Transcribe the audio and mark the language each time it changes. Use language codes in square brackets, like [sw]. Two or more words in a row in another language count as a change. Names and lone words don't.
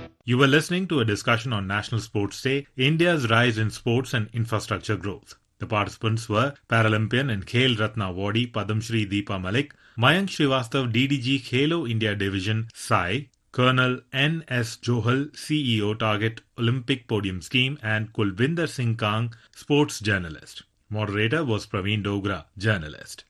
[en] You were listening to a discussion on National Sports Day, India's rise in sports and infrastructure growth. The participants were Paralympian and Khel Ratna Awardee Padmashri Deepa Malik, Mayank Srivastava DDG Khelo India Division Sai, Colonel N.S. Johal CEO Target Olympic Podium Scheme and Kulvinder Singh Kang Sports Journalist. Moderator was Praveen Dogra, journalist.